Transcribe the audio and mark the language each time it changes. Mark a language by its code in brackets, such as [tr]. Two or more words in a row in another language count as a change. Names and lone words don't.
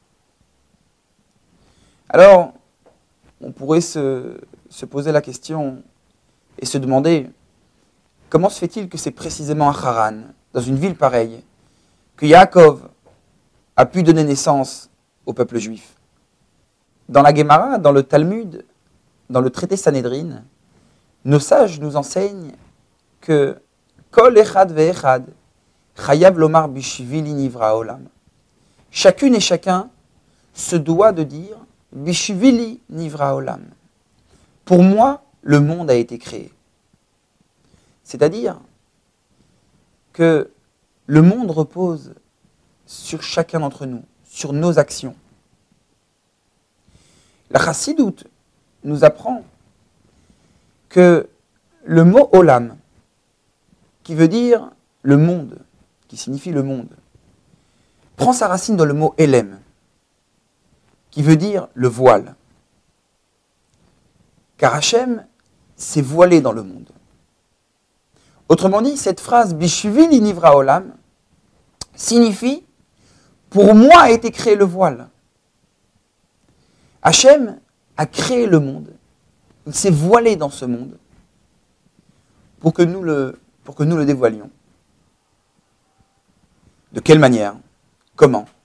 [fr] Alors, on pourrait se poser la question et se demander comment se fait-il que c'est précisément à Haran, dans une ville pareille, que Yaakov a pu donner naissance au peuple juif. Dans la Gemara, dans le Talmud, dans le traité Sanhedrin, nos sages nous enseignent que [he] כל אחד ואחד חייב לומר בשבילי נברא עולם. [fr] Chacune et chacun se doit de dire [he] בשבילי נברא עולם. [fr] Pour moi, le monde a été créé. C'est-à-dire que le monde repose sur chacun d'entre nous, sur nos actions. La Chassidoute nous apprend que le mot olam, qui veut dire le monde, qui signifie le monde, prend sa racine dans le mot elem, qui veut dire le voile. Car Hachem s'est voilé dans le monde. Autrement dit, cette phrase [he] בשבילי נברא עולם [fr] signifie pour moi a été créé le voile. Hachem a créé le monde, il s'est voilé dans ce monde pour que nous le dévoilions. De quelle manière? Comment?